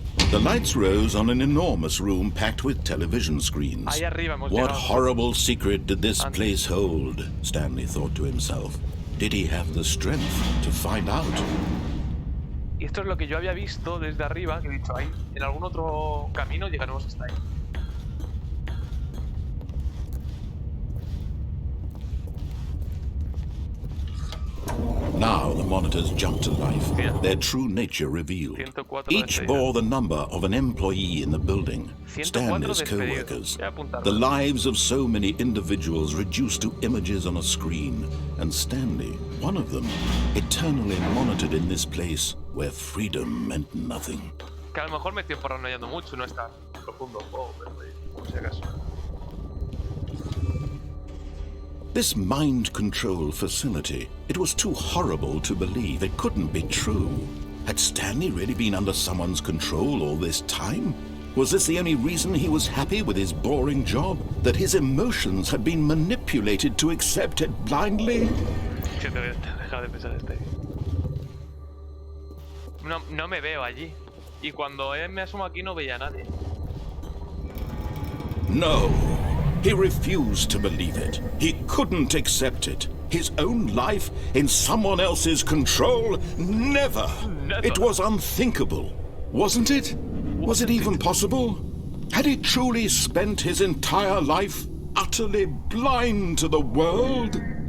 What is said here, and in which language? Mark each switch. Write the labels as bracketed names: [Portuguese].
[English] The lights rose on an enormous room packed with television screens. [Spanish] Ahí arriba hemos [English] What [Spanish] llegado. [English] horrible secret did this place hold? Stanley thought to himself. Did he have the strength to find out? [Spanish] Y esto es lo que yo había visto desde arriba, que he dicho ahí. En algún otro camino llegaremos hasta ahí. [English] Now the monitors jumped to life, their true nature revealed. Each bore the number of an employee in the building, Stanley's co-workers. The lives of so many individuals reduced to images on a screen, and Stanley, one of them, eternally monitored in this place where freedom meant nothing. [Spanish] Que a lo mejor me estoy paranoiando mucho, no está profundo el juego, pero por si acaso. [English] This mind control facility, it was too horrible to believe. It couldn't be true. Had Stanley really been under someone's control all this time? Was this the only reason he was happy with his boring job? That his emotions had been manipulated to accept it blindly? [Spanish] Deja de pensar este. No me veo allí. Y cuando me asomo aquí no veía a nadie. No. [English] He refused to believe it. He couldn't accept it. His own life in someone else's control? Never. It was unthinkable, wasn't it? Was it even possible? Had he truly spent his entire life utterly blind to the world?